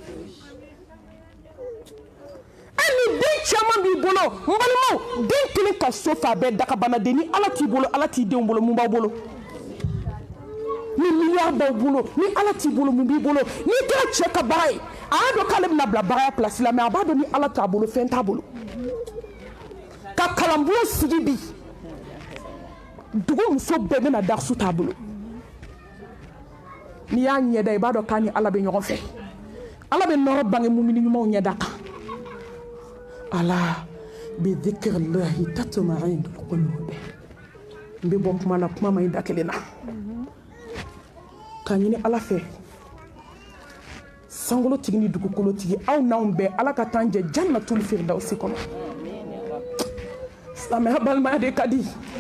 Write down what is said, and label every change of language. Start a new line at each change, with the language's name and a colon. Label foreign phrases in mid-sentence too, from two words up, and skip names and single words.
Bambara: ni den caman b'i bolo n balimaw den kelen ka so fa bɛɛ dagabanaden ni ala t'i bolo ala t'i denw bolo mun b'aw bolo ni miliyari b'aw bolo ni ala t'i bolo mun b'i bolo n'i kɛra cɛ ka baara ye a y'a dɔn k'ale bɛna bila baara pilasi la mɛ a b'a dɔn ni ala t'a bolo fɛn t'a bolo ka kalanbolo sigi bi dugu muso bɛɛ bɛna darisu t'a bolo n'i y'a ɲɛda i b'a dɔn k'a ni ala bɛ ɲɔgɔn fɛ ala bɛ nɔrɔ bange mumini ɲumanw ɲɛda kan ala
Arabic: بذكر الله تطمئن القلوب
Bambara: n bɛ bɔ kuma la kuma ma ɲi da kelen na k'a ɲini ala fɛ sankolotigi ni dugukolotigi aw n'anw bɛɛ ala ka t'an jɛ
Arabic: جنة الفردوس
Bambara: kɔnɔ silamɛya balimaya de ka di